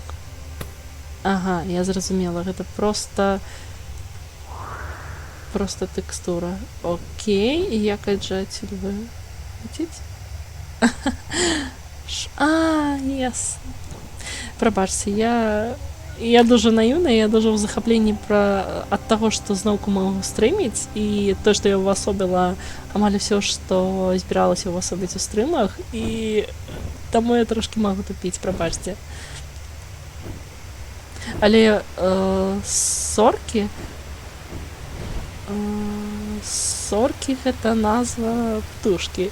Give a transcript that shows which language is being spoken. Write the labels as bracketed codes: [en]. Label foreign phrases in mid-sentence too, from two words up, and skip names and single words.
[be] Ага, я зразумела, гэта просто тэкстура. Окей, і як аджа адсюль вылеціць? Ясно. Прабачце, я дуже наіўная, я дуже ў захапленні ад таго, што зноўку магу стрыміць, і то, што я ўвасобіла амаль усё, што збіралася ўвасобіць у стрымах, і таму я трошкі магу тупіць, прабачце. Але соркі гэта назва птушкі.